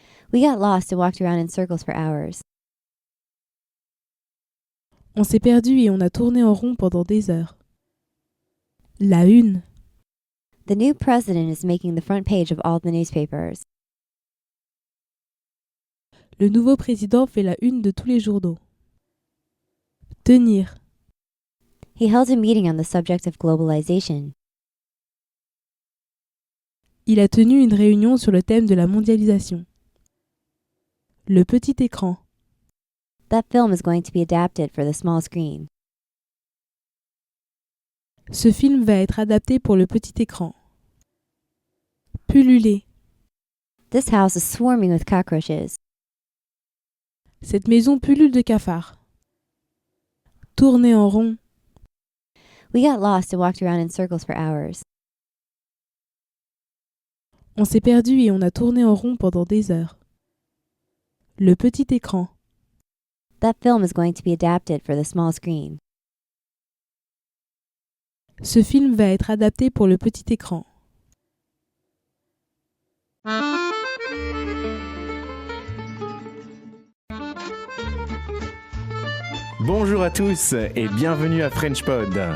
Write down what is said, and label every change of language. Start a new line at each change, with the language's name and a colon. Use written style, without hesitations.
English: We got lost and walked around in circles for hours.
French: On s'est perdu et on a tourné en rond pendant des heures. La une.
English: The new president is making the front page of all the newspapers.
French: Le nouveau président fait la une de tous les journaux. Tenir.
English: He held a meeting on the subject of globalization.
French: Il a tenu une réunion sur le thème de la mondialisation. Le petit écran.
English: That film is going to be adapted for the small screen.
French: Ce film va être adapté pour le petit écran. Pulluler.
English: This house is swarming with cockroaches.
French: Cette maison pullule de cafards. Tourner en rond.
English: We got lost and walked around in circles for hours.
French: On s'est perdu et on a tourné en rond pendant des heures. Le petit écran.
English: That film is going to be adapted for the small screen.
French: Ce film va être adapté pour le petit écran. Bonjour à tous et bienvenue à FrenchPod.